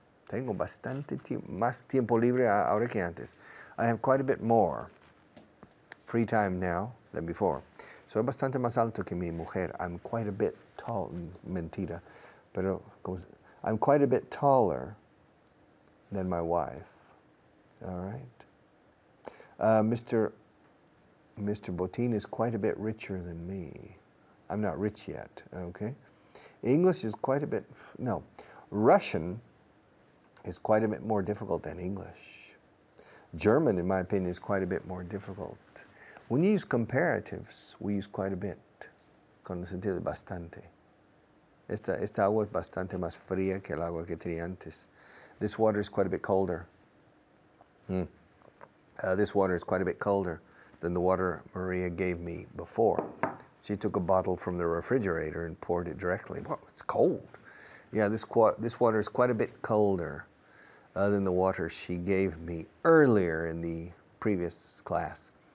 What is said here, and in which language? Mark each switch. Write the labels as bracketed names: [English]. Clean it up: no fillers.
[Spanish] Tengo bastante más tiempo libre ahora que antes. [English] I have quite a bit more free time now than before. [Spanish] Soy bastante más alto que mi mujer. [English] I'm quite a bit tall. [Spanish] Mentira. [English] Pero I'm quite a bit taller than my wife. All right. Mr. Botín is quite a bit richer than me. I'm not rich yet, okay? English is quite a bit, no. Russian is quite a bit more difficult than English. German, in my opinion, is quite a bit more difficult. When you use comparatives, we use quite a bit, [Spanish] con el sentido de bastante. Esta agua es bastante más fría que el agua que tenía antes. [English] This water is quite a bit colder. This water is quite a bit colder than the water Maria gave me before. She took a bottle from the refrigerator and poured it directly. Well, it's cold. Yeah, this water is quite a bit colder than the water she gave me earlier in the previous class.